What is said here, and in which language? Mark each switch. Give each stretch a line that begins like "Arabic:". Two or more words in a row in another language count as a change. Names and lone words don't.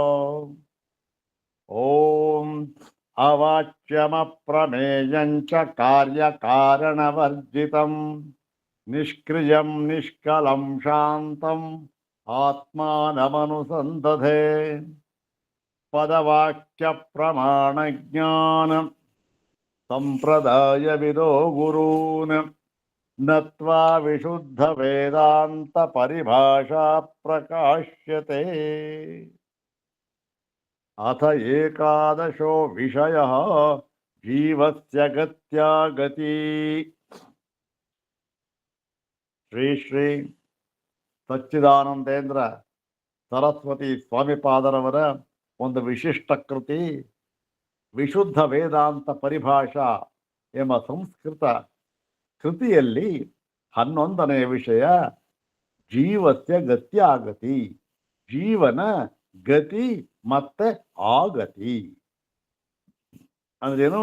Sanskrit: ओम अवाच्यमप्रमेयं च कार्यकारणवर्जितं निष्क्रियं निष्कलं शान्तम् आत्मानमनुसन्दधे पदवाक्य प्रमाणज्ञानं संप्रदायविदो गुरून् नत्वा विशुद्ध वेदांत परिभाषा प्रकाश्यते। अथ एकादशो विषयः जीवस्य गत्या गति।
Kannada: श्री श्री ಸಚ್ಚಿದಾನಂದೇಂದ್ರ ಸರಸ್ವತಿ ಸ್ವಾಮಿಪಾದರವರ ಒಂದು ವಿಶಿಷ್ಟ ಕೃತಿ ವಿಶುದ್ಧ ವೇದಾಂತ ಪರಿಭಾಷಾ ಎಂಬ ಸಂಸ್ಕೃತ ಕೃತಿಯಲ್ಲಿ 11ನೇ ವಿಷಯ
Sanskrit: ಜೀವಸ್ಯ ಗತ್ಯಾಗತಿ,
Kannada: ಜೀವನ ಗತಿ ಮತ್ತೆ ಆಗತಿ ಅಂದ್ರೇನು?